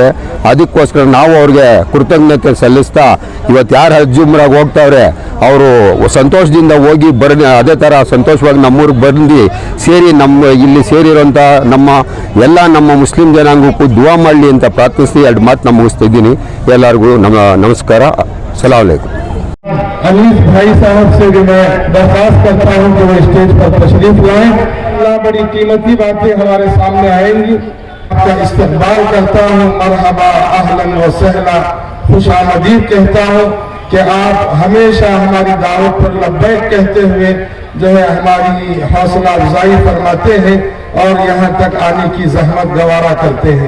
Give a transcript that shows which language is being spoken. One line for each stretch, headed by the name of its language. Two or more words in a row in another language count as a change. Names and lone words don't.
Kannada: ಅದಕ್ಕೋಸ್ಕರ ನಾವು ಅವ್ರಿಗೆ ಕೃತಜ್ಞತೆ ಸಲ್ಲಿಸ್ತಾ ಇವತ್ತು ಯಾರು ಹಜ್ ಉಮ್ರಾಗೆ ಹೋಗ್ತಾವ್ರೆ ಅವರು ಸಂತೋಷದಿಂದ ಹೋಗಿ ಅದೇ ಥರ ಸಂತೋಷವಾಗಿ ನಮ್ಮೂರಿಗೆ ಬಂದು ಸೇರಿ ನಮ್ಮ ಇಲ್ಲಿ ಸೇರಿರೋಂಥ ನಮ್ಮ ಮುಸ್ಲಿಂ ಜನಾಂಗಕ್ಕೂ ದುವಾ ಮಾಡಲಿ ಅಂತ ಪ್ರಾರ್ಥಿಸಿ 2 ಮಾತು ಮುಗಿಸ್ತಾ ಇದ್ದೀನಿ. ಎಲ್ಲರಿಗೂ ನಮಸ್ಕಾರ.
Arabic: سلام عليكم.
Hindi: अनीस भाई साहब से भी मैं दरख्वास्त करता हूं कि वो स्टेज पर तशरीफ लाएं। अल्लाह बड़ी कीमती बातें हमारे सामने आएंगी। आपका इस्तकबाल करता हूं, मरहबा,
Arabic: أهلا وسهلا,
Hindi: खुशामदीद कहता हूं कि आप हमेशा हमारी दावत पर लब्बैक कहते हुए जो है हमारी हौसला अफजाई फरमाते हैं और यहाँ तक आने की जहमत गवारा करते हैं।